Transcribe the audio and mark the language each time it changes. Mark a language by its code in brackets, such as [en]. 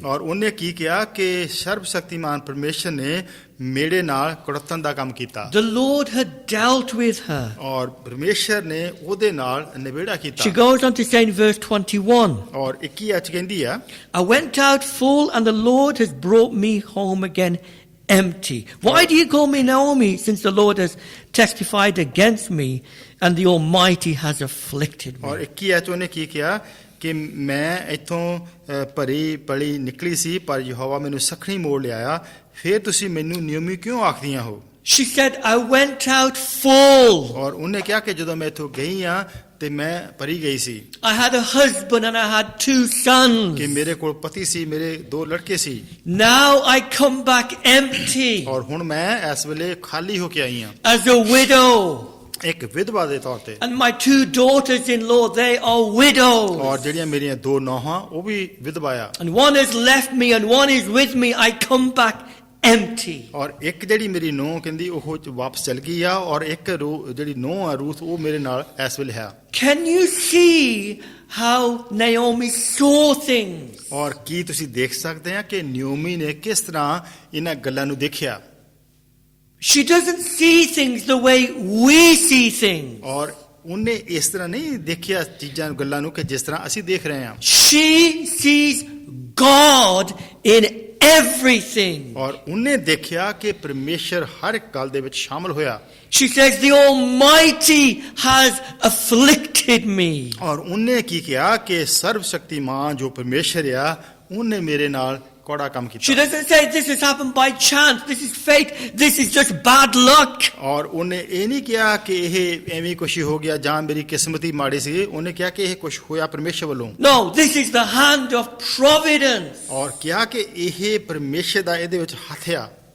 [pa] ਔਰ ਉਹਨੇ ਕੀ ਕਿਹਾ ਕਿ ਸਰਬ ਸ਼ਕਤੀਮਾਨ ਪਰਮੇਸ਼ਰ ਨੇ ਮੇਰੇ ਨਾਲ ਕੜਤਣ ਦਾ ਕੰਮ ਕੀਤਾ। [en] The Lord had dealt with her. [pa] ਔਰ ਪਰਮੇਸ਼ਰ ਨੇ ਉਹਦੇ ਨਾਲ ਨਿਬੇੜਾ [en] She [pa] ਕੀਤਾ। [en] goes on to say in verse 21, [pa] ਔਰ 21 ਅੱਜ ਕਹਿੰਦੀ ਆ [en] I went out full and the Lord has brought me home again empty. Why do you call me Naomi, since the Lord has testified against me and the Almighty has afflicted [pa] ਔਰ [en] me? [pa] 21 ਚ ਉਹਨੇ ਕੀ ਕਿਹਾ ਕਿ ਮੈਂ ਇੱਥੋਂ ਭਰੀ ਪਲੀ ਨਿਕਲੀ ਸੀ ਪਰ ਯਹੋਵਾ ਮੈਨੂੰ ਸਖਣੀ ਮੋੜ ਲਿਆਇਆ। ਫਿਰ ਤੁਸੀਂ ਮੈਨੂੰ ਨਿਯਮੀ ਕਿਉਂ ਆਖਦੀਆਂ ਹੋ। [en] She said, I went out full. [pa] ਔਰ ਉਹਨੇ ਕਿਹਾ ਕਿ ਜਦੋਂ ਮੈਂ ਇੱਥੋਂ ਗਈ ਆ ਤੇ ਮੈਂ ਭਰੀ ਗਈ ਸੀ [en] I had a husband and I had 2 sons. [pa] ਕਿ ਮੇਰੇ ਕੋਲ ਪਤੀ ਸੀ ਮੇਰੇ 2 ਲੜਕੇ ਸੀ। [en] Now I come back empty [pa] ਔਰ ਹੁਣ ਮੈਂ ਇਸ ਵੇਲੇ ਖਾਲੀ ਹੋ ਕੇ ਆਈ ਆ [en] as a widow. [pa] ਇੱਕ ਵਿਧਵਾ ਦੇ ਤੌਰ ਤੇ। [en] And my 2 daughters-in-law, they are widows. [pa] ਔਰ ਜਿਹੜੀਆਂ ਮੇਰੀਆਂ 2 ਨੌਹਾਂ ਉਹ ਵੀ ਵਿਧਵਾ ਆ। [en] And one has left me and one is with me. I come back empty. [pa] ਔਰ ਇੱਕ ਜਿਹੜੀ ਮੇਰੀ ਨੂੰਹ ਕਹਿੰਦੀ ਉਹ ਵਾਪਸ ਚਲ ਗਈ ਆ ਔਰ ਇੱਕ ਜਿਹੜੀ ਨੂੰਹ ਆ ਰੂਥ ਉਹ ਮੇਰੇ ਨਾਲ ਇਸ ਵੇਲੇ ਹੈ। [en] Can you see how Naomi saw things? [pa] ਔਰ ਕੀ ਤੁਸੀਂ ਦੇਖ ਸਕਦੇ ਆ ਕਿ ਨਿਓਮੀ ਨੇ ਕਿਸ ਤਰ੍ਹਾਂ ਇਹਨਾਂ ਗੱਲਾਂ ਨੂੰ ਦੇਖਿਆ। [en] She doesn't see things the way we see things. [pa] ਔਰ ਉਹਨੇ ਇਸ ਤਰ੍ਹਾਂ ਨਹੀਂ ਦੇਖਿਆ ਚੀਜ਼ਾਂ ਗੱਲਾਂ ਨੂੰ ਕਿ ਜਿਸ ਤਰ੍ਹਾਂ ਅਸੀਂ ਦੇਖ ਰਹੇ ਹਾਂ। [en] She sees God in everything. [pa] ਔਰ ਉਹਨੇ ਦੇਖਿਆ ਕਿ ਪਰਮੇਸ਼ਰ ਹਰ ਇੱਕ ਗੱਲ ਦੇ ਵਿੱਚ ਸ਼ਾਮਲ ਹੋਇਆ। [en] She says, the Almighty has afflicted me. [pa] ਔਰ ਉਹਨੇ ਕੀ ਕਿਹਾ ਕਿ ਸਰਵ ਸ਼ਕਤੀਮਾਨ ਜੋ ਪਰਮੇਸ਼ਰ ਆ ਉਹਨੇ ਮੇਰੇ ਨਾਲ ਕੋੜਾ ਕੰਮ [en] She [pa] ਕੀਤਾ। [en] doesn't say this has happened by chance, this is fate, this is just bad luck. [pa] ਔਰ ਉਹਨੇ ਇਹ ਨਹੀਂ ਕਿਹਾ ਕਿ ਇਹ ਐਵੇਂ ਕੁਛ ਹੋ ਗਿਆ ਜਾਂ ਮੇਰੀ ਕਿਸਮਤ ਹੀ ਮਾੜੀ ਸੀ। ਉਹਨੇ ਕਿਹਾ ਕਿ ਇਹ ਕੁਛ ਹੋਇਆ ਪਰਮੇਸ਼ਰ ਵੱਲੋਂ। [en] No, this is the hand of providence. [pa] ਔਰ ਕਿਹਾ ਕਿ ਇਹ ਪਰਮੇਸ਼ਰ ਦਾ ਇਹਦੇ ਵਿੱਚ ਹੱਥ ਆ।